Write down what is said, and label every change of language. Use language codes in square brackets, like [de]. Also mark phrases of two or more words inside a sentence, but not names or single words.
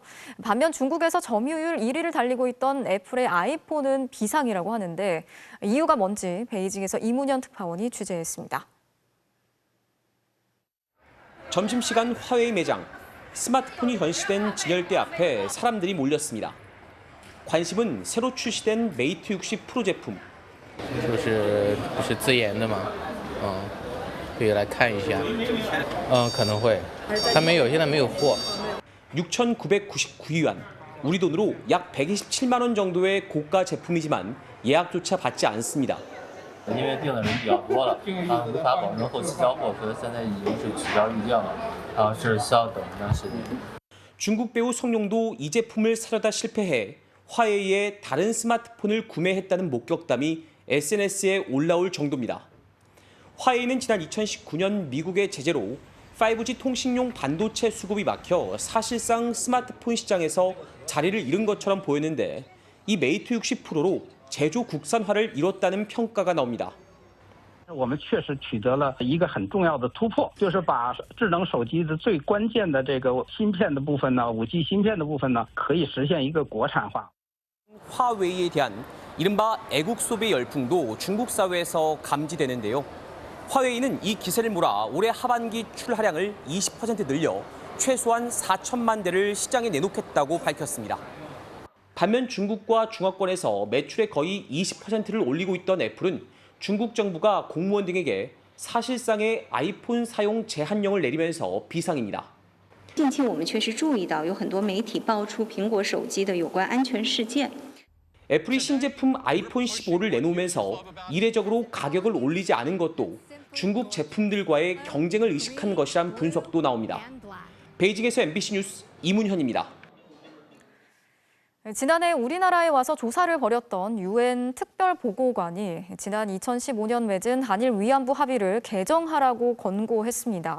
[ko] 반면 중국에서 점유율 1위를 달리고 있던 애플의 아이폰은 비상이라고 하는데 이유가 뭔지 베이징에서 이문현 특파원이 취재했습니다. 점심시간 화웨이 매장. 스마트폰이 전시된 진열대 앞에 사람들이 몰렸습니다. 관심은 새로 출시된 메이트 60 프로 제품. [zh] 不是自研的吗？可以来看一下。可能会。它没有，现在没有货。 [ko] 6,999위안, 우리 돈으로 약 127만 원 정도의 고가 제품이지만 예약조차 받지 않습니다. [zh] 因为订的人比较多了，无法保证后期交货，所以现在已经是取消预定了，是需要等一段时间。 [ko] 중국 배우 성룡도 이 제품을 사려다 실패해 화웨이의 다른 스마트폰을 구매했다는 목격담이 SNS에 올라올 정도입니다. 화웨이는 지난 2019년 미국의 제재로 5G 통신용 반도체 수급이 막혀 사실상 스마트폰 시장에서 자리를 잃은 것처럼 보였는데 이 메이트 60 프로로 제조 국산화를 이뤘다는 평가가 나옵니다. [zh] 我们确实取得了一个很重要的突破，就是把智能手机的最关键的这个芯片的部分呢，5G芯片的部分呢，可以实现一个国产化。 [ko] 화웨이에 대한 이른바 애국 소비 열풍도 중국 사회에서 감지되는데요. 화웨이는 이 기세를 몰아 올해 하반기 출하량을 20% 늘려 최소한 4천만 대를 시장에 내놓겠다고 밝혔습니다. 반면 중국과 중화권에서 매출의 거의 20%를 올리고 있던 애플은 중국 정부가 공무원 등에게 사실상의 아이폰 사용 제한령을 내리면서 비상입니다. [zh] 近期我们确实注意到有很多媒体爆出苹果手机的有关安全事件。 [ko] 애플이 신제품 아이폰 15를 내놓으면서 이례적으로 가격을 올리지 않은 것도 중국 제품들과의 경쟁을 의식한 것이란 분석도 나옵니다. 베이징에서 MBC 뉴스 이문현입니다. 지난해 우리나라에 와서 조사를 벌였던 유엔 특별보고관이 지난 2015년 맺은 한일 위안부 합의를 개정하라고 권고했습니다.